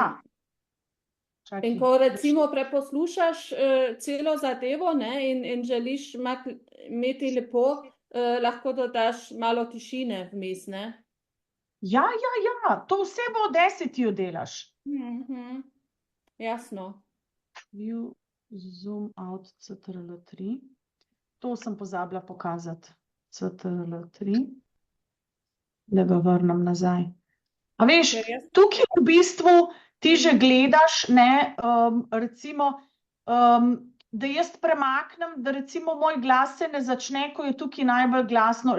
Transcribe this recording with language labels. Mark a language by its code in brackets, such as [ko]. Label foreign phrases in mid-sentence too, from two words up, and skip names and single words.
[sl] In ko recimo preposlušaš celo zadevo, ne, in želiš imeti lepo, lahko dodaš malo tišine vmes, ne? Ja, to vse v Audacityju delaš. Jasno. [en] View, zoom out, CTRL-3. [sl] To sem pozabila pokazati. CTRL-3. Da ga vrnem nazaj. A veš, tukaj v bistvu ti že gledaš, ne, recimo, da jaz premaknem, da recimo moj glas se ne začne, ko je tukaj najbolj glasno.